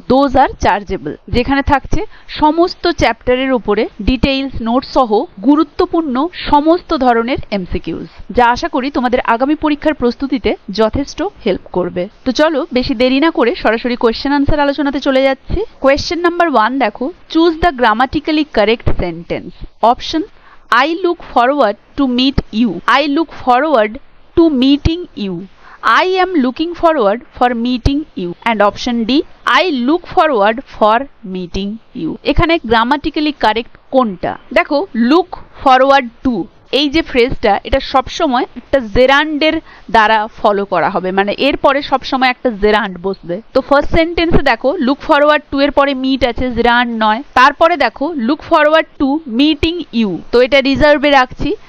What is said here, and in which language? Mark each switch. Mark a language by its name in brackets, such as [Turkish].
[Bangla] Those are chargeable, যেখানে থাকছে সমস্ত চ্যাপ্টারের উপরে ডিটেইলস নোট সহ গুরুত্বপূর্ণ সমস্ত ধরনের এমসিকিউজ, যা আশা করি তোমাদের আগামী পরীক্ষার প্রস্তুতিতে যথেষ্ট হেল্প করবে। তো চলো বেশি দেরি না করে সরাসরি কোয়েশ্চেন আনসার আলোচনাতে চলে যাচ্ছি। কোয়েশ্চেন নাম্বার 1 দেখো, [English] Choose the grammatically correct sentence. Option: I look forward to meet you. I look forward to meeting you. I am looking forward for meeting you. And option D, I look forward for meeting you. [Bangla] এখানে grammatically correct কোনটা? দেখো, look forward to এই যে ফ্রেজটা, এটা সবসময় একটা জেরান্ডের দ্বারা follow করা হবে, মানে এর পরে সবসময় একটা জেরান্ড বসবে। তো ফার্স্ট সেন্টেন্সে দেখো লুক ফরওয়ার্ড টু এর পরে মিট আছে, জেরান্ড নয়। তারপরে দেখো [English] look forward to meeting you, [Bangla] তো এটা রিজার্ভে রাখছি।